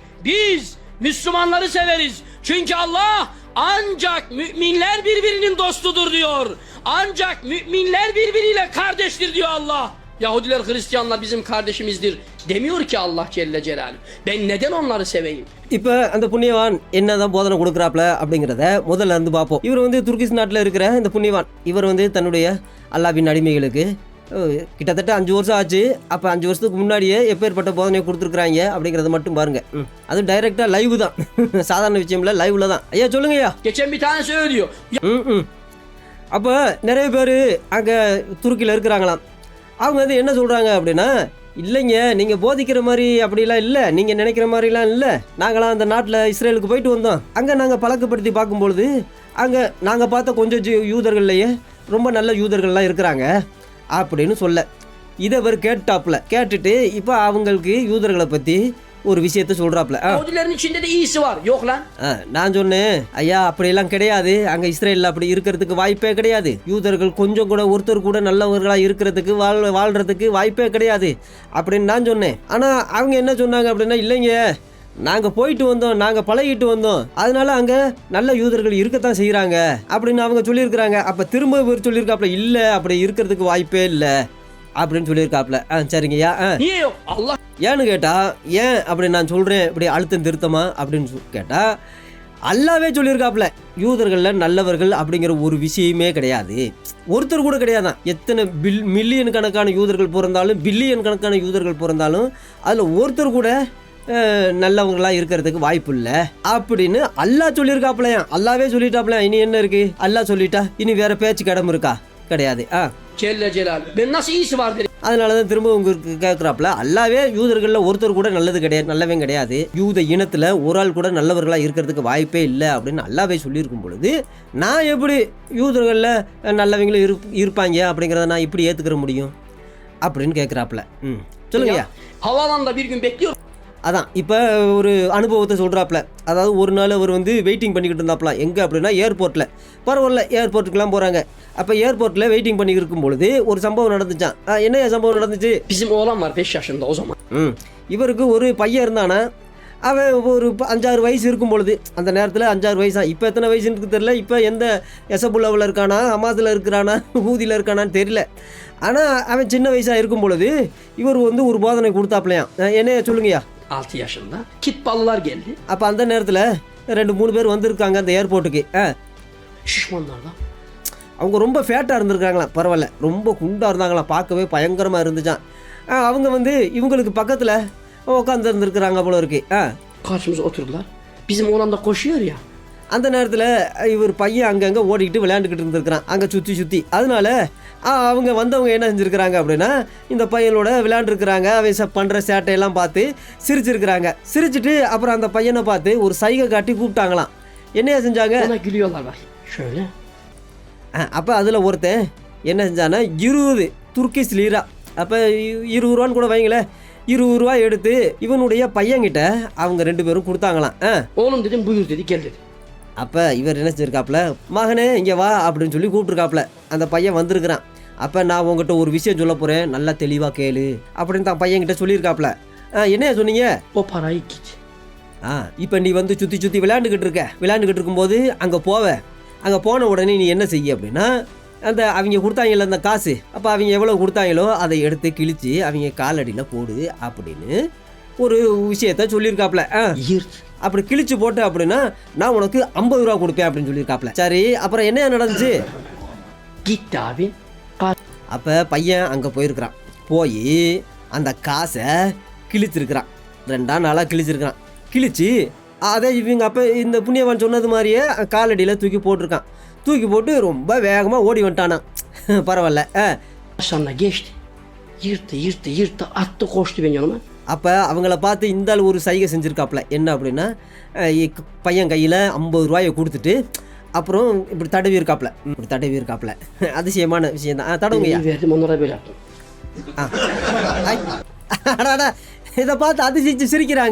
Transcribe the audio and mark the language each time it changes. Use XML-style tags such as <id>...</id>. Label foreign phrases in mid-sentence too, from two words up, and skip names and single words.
<tr>Biz Müslümanları severiz. Çünkü Allah ancak müminler birbirinin dostudur diyor. Ancak müminler birbiriyle kardeştir diyor Allah. Yahudiler, Hristiyanlar bizim kardeşimizdir demiyor ki Allah Celle Celaluhu. Ben neden onları seveyim?</tr> <ta>இப்போ அந்த புண்ணியவான் என்னதான் போதனை கொடுக்குறாப்ல அப்படிங்கிறத முதல்ல இருந்து பார்ப்போம். இவர் துர்கிஸ் நாட்டில் இருக்கிற இந்த புண்ணியவான், இவர் தன்னுடைய அல்லாவின் அடிமைகளுக்கு கிட்டத்தட்ட 5 வருஷம் ஆச்சு. அப்போ 5 வருஷத்துக்கு முன்னாடியே எப்பேற்பட்ட போதனையை கொடுத்துருக்குறாங்க அப்படிங்கிறத மட்டும் பாருங்க. அது டைரெக்டாக லைவ் தான், சாதாரண விஷயம் இல்லை, லைவ்ல தான். ஐயா சொல்லுங்க ஐயா.</ta> <tr>Geçen bir tanesi öyle diyor.</tr> <ta>அப்போ நிறைய பேர் அங்கே துருக்கியில் இருக்கிறாங்களாம். அவங்க என்ன சொல்கிறாங்க அப்படின்னா, இல்லைங்க, நீங்கள் போதிக்கிற மாதிரி அப்படிலாம் இல்லை, நீங்கள் நினைக்கிற மாதிரிலாம் இல்லை. நாங்களாம் அந்த நாட்டில் இஸ்ரேலுக்கு போயிட்டு வந்தோம். அங்கே நாங்கள் பழக்கப்படுத்தி பார்க்கும்பொழுது அங்கே நாங்கள் பார்த்த கொஞ்சம் யூதர்கள்லையே ரொம்ப நல்ல யூதர்கள்லாம் இருக்கிறாங்க அப்படின்னு சொல்ல, இதை அவர் கேட்டுட்டு இப்போ அவங்களுக்கு யூதர்களை பற்றி ஒரு விஷயத்த சொல்றாப்ல.</ta> <tr>Yahudilerin içinde de iyisi var. Yok lan.</tr> <ta>நான் சொன்னேன், ஐயா அப்படியெல்லாம் கிடையாது, அங்கே இஸ்ரேலில் அப்படி இருக்கிறதுக்கு வாய்ப்பே கிடையாது. யூதர்கள் கொஞ்சம் கூட, ஒருத்தர் கூட நல்லவர்களாக இருக்கிறதுக்கு, வாழ்கிறதுக்கு வாய்ப்பே கிடையாது அப்படின்னு நான் சொன்னேன். ஆனால் அவங்க என்ன சொன்னாங்க அப்படின்னா, இல்லைங்க, நாங்கள் போயிட்டு வந்தோம், நாங்கள் பழகிட்டு வந்தோம், அதனால அங்கே நல்ல யூதர்கள் இருக்கத்தான் செய்கிறாங்க அப்படின்னு அவங்க சொல்லியிருக்கிறாங்க. அப்போ திரும்ப இவர் சொல்லியிருக்காப்புல, இல்லை அப்படி இருக்கிறதுக்கு வாய்ப்பே இல்லை அப்படின்னு சொல்லியிருக்காப்புல. சரிங்கய்யா.</ta> <tr>Niye yok? Allah</tr> <ta>ஏன்னு கேட்டால், ஏன் அப்படி நான் சொல்கிறேன் இப்படி அழுத்தம் திருத்தமா அப்படின்னு கேட்டால், அல்லாவே சொல்லியிருக்காப்புல யூதர்களில் நல்லவர்கள் அப்படிங்கிற ஒரு விஷயமே கிடையாது, ஒருத்தர் கூட கிடையாதான். எத்தனை மில்லியன் கணக்கான யூதர்கள் பிறந்தாலும், பில்லியன் கணக்கான யூதர்கள் பிறந்தாலும் அதில் ஒருத்தர் கூட நல்லவங்களாக இருக்கிறதுக்கு வாய்ப்பு இல்லை அப்படின்னு அல்லாஹ் சொல்லியிருக்காப்புலையா. அல்லாவே சொல்லிட்டாப்புலையா. இனி என்ன இருக்குது? அல்லாஹ் சொல்லிட்டா இனி வேற பேச்சு கிடமு இருக்கா? கிடையாது.</ta> <tr>Celle Celal. Ben nasıl iyisi var dedim.</tr> <ta>அதனால தான் திரும்ப உங்களுக்கு கேட்குறாப்புல, அல்லாவே யூதர்களில் ஒருத்தர் கூட நல்லது கிடையாது, நல்லவே கிடையாது, யூத இனத்தில் ஒரு ஆள் கூட நல்லவர்களாக இருக்கிறதுக்கு வாய்ப்பே இல்லை அப்படின்னு அல்லாவே சொல்லியிருக்கும் பொழுது, நான் எப்படி யூதர்களில் நல்லவங்களும் இருப்பாங்க அப்படிங்கிறத நான் இப்படி ஏற்றுக்கிற முடியும் அப்படின்னு கேட்குறாப்புல. சொல்லுங்கய்யா.</ta> <tr>Havaalanında bir gün bekliyorum.</tr> <ta>அதான் இப்போ ஒரு அனுபவத்தை சொல்கிறாப்புல. அதாவது ஒரு நாள் அவர் வந்து வெயிட்டிங் பண்ணிக்கிட்டு இருந்தாப்புலாம். எங்கே அப்படின்னா ஏர்போர்ட்டில். பரவாயில்ல, ஏர்போர்ட்டுக்கெலாம் போகிறாங்க. அப்போ ஏர்போர்ட்டில் வெயிட்டிங் பண்ணிக்கிட்டு இருக்கும் பொழுது ஒரு சம்பவம் நடந்துச்சான். என்ன சம்பவம் நடந்துச்சு?</ta> <tr>Bizim oğlan var 5 yaşında o zaman.</tr> <ta>இவருக்கு ஒரு பையன் இருந்தானா, அவன் ஒரு 5-6 வயசு இருக்கும் பொழுது, அந்த நேரத்தில் 5-6 வயசா. இப்போ எத்தனை வயசுன்னு தெரியல. இப்போ எந்த எசபுல்லாவில் இருக்கானா, ஹமாஸில் இருக்கிறானா, ஹூதியில் இருக்கானான்னு தெரியல. ஆனால் அவன் சின்ன வயசாக இருக்கும் பொழுது இவர் வந்து ஒரு போதனை கொடுத்தாப்லையாம். என்ன சொல்லுங்கய்யா?</ta> <tr>6 yaşında. Kitballılar geldi.</tr> <ta>அப்போ அந்த நேரத்தில் 2-3 பேர் வந்திருக்காங்க அந்த ஏர்போர்ட்டுக்கு.</ta> <tr>Şişmanlar da.</tr> <ta>அவங்க ரொம்ப ஃபேட்டாக இருந்திருக்காங்களாம். பரவாயில்ல, ரொம்ப குண்டாக இருந்தாங்களாம், பார்க்கவே பயங்கரமாக இருந்துச்சான். அவங்க வந்து இவங்களுக்கு பக்கத்தில் உட்காந்து இருந்துருக்குறாங்க போல இருக்கு.</ta> <tr>Karşımıza oturdular. Bizim oğlan da koşuyor ya.</tr> <ta>அந்த நேரத்தில் இவர் பையன் அங்கங்கே ஓடிக்கிட்டு விளையாண்டுக்கிட்டு இருந்திருக்கிறான் அங்கே சுற்றி. அதனால அவங்க வந்தவங்க என்ன செஞ்சுருக்கிறாங்க அப்படின்னா, இந்த பையனோட விளையாண்டுருக்குறாங்க. அவன் பண்ணுற சேட்டையெல்லாம் பார்த்து சிரிச்சிருக்கிறாங்க. சிரிச்சிட்டு அப்புறம் அந்த பையனை பார்த்து ஒரு சைகை காட்டி கூப்பிட்டாங்களாம். என்னையா செஞ்சாங்க?</ta> <tr>Ona gülüyorlar bak. Şöyle.</tr> <ta>அப்போ அதில் ஒருத்தன் என்ன செஞ்சான்னா 20 துர்க்கிஷ் லீரா, அப்போ 20 ரூபான்னு கூட வைங்களேன், 20 ரூபா எடுத்து இவனுடைய பையன்கிட்ட அவங்க 2 பேரும் கொடுத்தாங்களாம்.</ta> <tr>Oğlum dedim buyur dedi gel dedi.</tr> <ta>அப்போ இவர் என்ன செஞ்சிருக்காப்புல, மகனே இங்கே வா அப்படின்னு சொல்லி கூப்பிட்ருக்காப்புல. அந்த பையன் வந்திருக்கிறான். அப்போ நான் உங்ககிட்ட ஒரு விஷயம் சொல்ல போகிறேன், நல்லா தெளிவாக கேளு அப்படின்னு தான் பையன்கிட்ட சொல்லியிருக்காப்புல. என்ன சொன்னீங்க?</ta> <tr>O parayı git.</tr> <ta>இப்போ நீ வந்து சுற்றி விளையாண்டுக்கிட்டு இருக்கும்போது அங்கே அங்கே போன உடனே நீ என்ன செய்ய அப்படின்னா, அந்த அவங்க கொடுத்தாங்கல்ல அந்த காசு, அப்போ அவங்க எவ்வளோ கொடுத்தாங்களோ அதை எடுத்து கிழிச்சு அவங்க காலடியில் போடு அப்படின்னு ஒரு விஷயத்த சொல்லியிருக்காப்புல. அப்படி கிழிச்சு போட்டு அப்படின்னா நான் உனக்கு 50 ரூபா கொடுப்பேன் அப்படின்னு சொல்லியிருக்காப்புல. சரி, அப்புறம் என்ன நடந்துச்சு? அப்போ பையன் அங்கே போயிருக்கிறான். போய் அந்த காசை கிழிச்சிருக்கிறான். 2 நாளாக கிழிச்சிருக்கிறான். கிழிச்சு அதை இவங்க அப்போ இந்த புண்ணியவான் சொன்னது மாதிரியே காலடியில் தூக்கி போட்டிருக்கான். தூக்கி போட்டு ரொம்ப வேகமாக ஓடி வந்துட்டானா. பரவாயில்ல.</ta> <tr>Yırttı attı koştu benim yanıma.</tr> <ta>அப்போ அவங்கள பார்த்து இந்த ஆள் ஒரு சைகை செஞ்சுருக்காப்புல. என்ன அப்படின்னா, பையன் கையில் 50 ரூபாயை கொடுத்துட்டு அப்புறம் இப்படி தடவி இருக்காப்புல. அதிசயமான விஷயம் தான். தடவுங்கய்யா. இதை பார்த்து அதிசயிச்சு சிரிக்கிறாங்க.</ta>